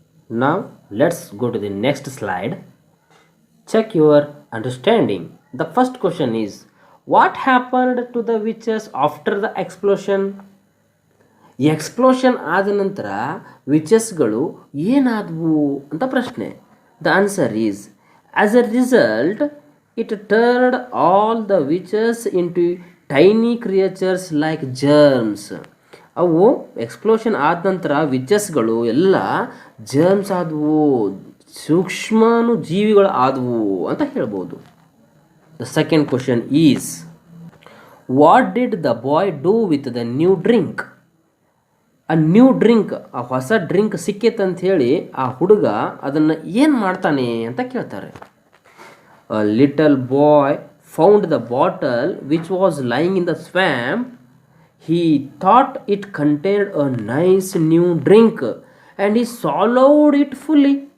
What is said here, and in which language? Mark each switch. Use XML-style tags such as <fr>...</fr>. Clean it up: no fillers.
<en>ನಾವ್ let's go to the next slide. Check your understanding. The first question is, what happened to the witches after the explosion?</en> <kn>Explosion ಆದ ನಂತರ ವಿಚಸ್ಗಳು ಏನಾದವು ಅಂತ ಪ್ರಶ್ನೆ.</kn> <en>The answer is, as a result it turned all the witches into tiny creatures like germs.</en> <kn>ಅವು explosion ಆದ ನಂತರ ವಿಚಸ್ಗಳು ಎಲ್ಲ germs ಆದವು, ಸೂಕ್ಷ್ಮಾಣು ಜೀವಿಗಳು ಆದವು ಅಂತ ಹೇಳ್ಬೋದು.</kn> <en>The second question is, what did the boy do with the new drink?</en> <kn>ಆ ನ್ಯೂ ಡ್ರಿಂಕ್, ಆ ಹೊಸ ಡ್ರಿಂಕ್ ಸಿಕ್ಕೇತಂತ ಹೇಳಿ ಆ ಹುಡುಗ ಅದನ್ನು ಏನು ಮಾಡ್ತಾನೆ ಅಂತ ಕೇಳ್ತಾರೆ.</kn> <en>A little boy found the bottle which was lying in the swamp. He thought it contained a nice new drink and he swallowed it fully.</en>